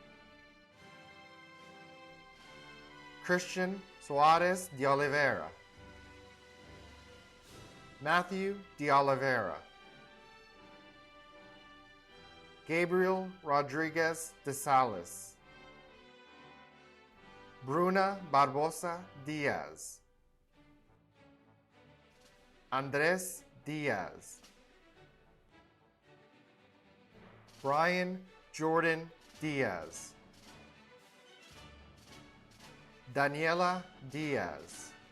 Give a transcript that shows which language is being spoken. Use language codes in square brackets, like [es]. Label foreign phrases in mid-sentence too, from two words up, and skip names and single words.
[pt] Christian Suarez de Oliveira. Matthew de Oliveira. Gabriel Rodriguez de Salas. Bruna Barbosa Diaz. Andres Diaz. Brian Jordan Diaz. Daniela Diaz.